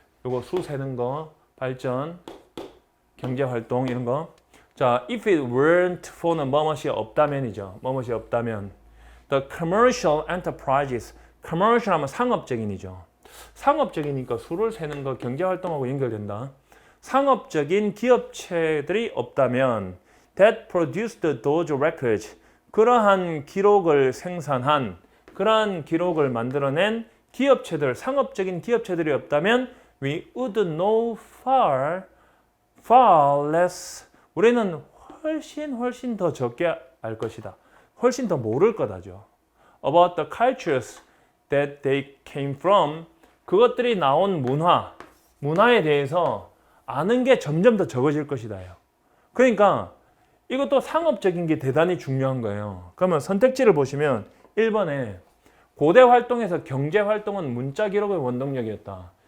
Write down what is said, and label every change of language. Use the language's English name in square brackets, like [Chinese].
[Korean] 요거 수 세는 거, 발전, 경제활동 이런 거. 자, [English] if it weren't for [Korean] 는 뭐뭇이 없다면이죠. 뭐뭇이 없다면. [English] The commercial enterprises. [Korean] commercial 하면 상업적인이죠. 상업적이니까 수를 세는 거 경제활동하고 연결된다. 상업적인 기업체들이 없다면 [English] that produced those records. [Korean] 그러한 기록을 생산한, 그러한 기록을 만들어낸 기업체들, 상업적인 기업체들이 없다면 [English] we would know far less. [Korean] 우리는 훨씬 더 적게 알 것이다. 훨씬 더 모를 거다죠. [English] About the cultures that they came from. [Korean] 그것들이 나온 문화에 대해서 아는 게 점점 더 적어질 것이다요. 그러니까 이것도 상업적인 게 대단히 중요한 거예요. 그러면 선택지를 보시면 1번에 고대 활동에서 경제 활동은 문자 기록의 원동력이었다.